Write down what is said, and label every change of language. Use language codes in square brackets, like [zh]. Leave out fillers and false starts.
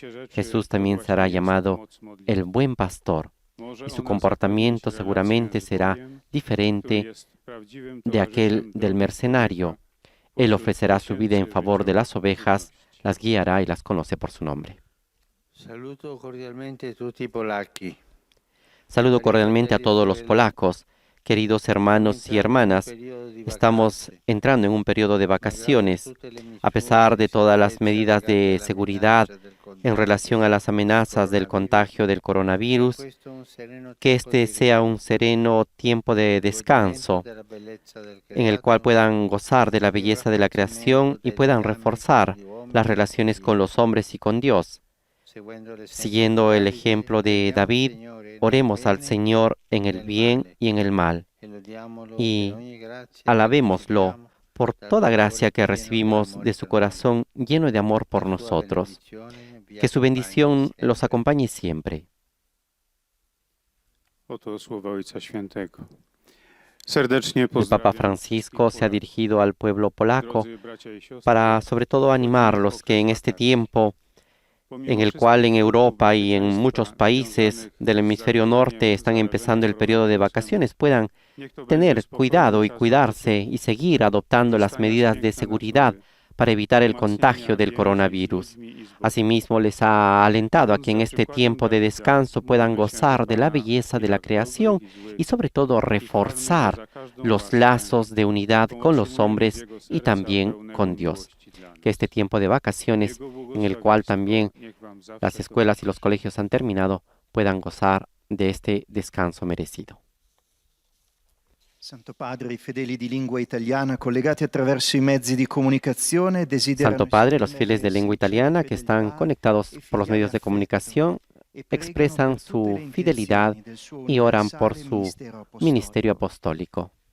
[es] Jesús también será llamado el buen pastor. Y su comportamiento seguramente será diferente de aquel del mercenario. Él ofrecerá su vida en favor de las ovejas, las guiará y las conoce por su nombre. [it] Saluto cordialmente tutti polacchi. [es] Saludo cordialmente a todos los polacos. Queridos hermanos y hermanas, estamos entrando en un periodo de vacaciones. A pesar de todas las medidas de seguridad en relación a las amenazas del contagio del coronavirus, que este sea un sereno tiempo de descanso en el cual puedan gozar de la belleza de la creación y puedan reforzar las relaciones con los hombres y con Dios. Siguiendo el ejemplo de David, oremos al Señor en el bien y en el mal, y alabémoslo por toda gracia que recibimos de su corazón lleno de amor por nosotros. Que su bendición los acompañe siempre. [pl] Oto słowa Ojca Świętego. Serdecznie [es] El Papa [pl] pozdrawiam [es] Francisco se ha dirigido al pueblo polaco [pl] drodzy bracia i siostry. [es] para sobre todo animarlos que en este tiempo en el cual en Europa y en muchos países del hemisferio norte están empezando el periodo de vacaciones, puedan tener cuidado y cuidarse y seguir adoptando las medidas de seguridad para evitar el contagio del coronavirus. Asimismo, les ha alentado a que en este tiempo de descanso puedan gozar de la belleza de la creación y sobre todo reforzar los lazos de unidad con los hombres y también con Dios. Que este tiempo de vacaciones, en el cual también las escuelas y los colegios han terminado, puedan gozar de este descanso merecido. [it] Santo Padre, i fedeli di lingua italiana collegati attraverso i mezzi di comunicazione desiderano [es] Santo Padre, los fieles de lengua italiana que están conectados por los medios de comunicación expresan su fidelidad y oran por su ministerio apostólico.